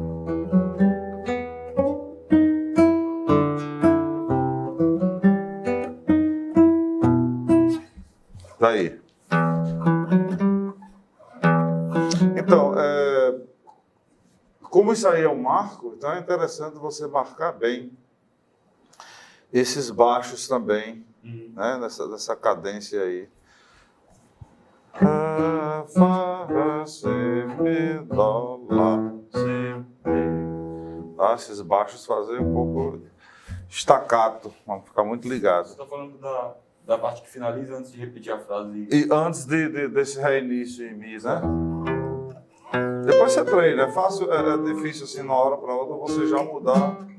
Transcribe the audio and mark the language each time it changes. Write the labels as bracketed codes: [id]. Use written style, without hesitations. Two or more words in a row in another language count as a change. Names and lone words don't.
[pt] Daí. Então, como isso aí é um marco, então é interessante você marcar bem esses baixos também, né? Nessa cadência aí. Fá, si, mi, dó, lá, si, mi. Tá? Esses baixos fazem um pouco staccato, vamos ficar muito ligados. Você está falando da parte que finaliza antes de repetir a frase. E antes desse reinício em mi, né? Depois você treina, é fácil, é difícil assim, na hora para outra você já mudar.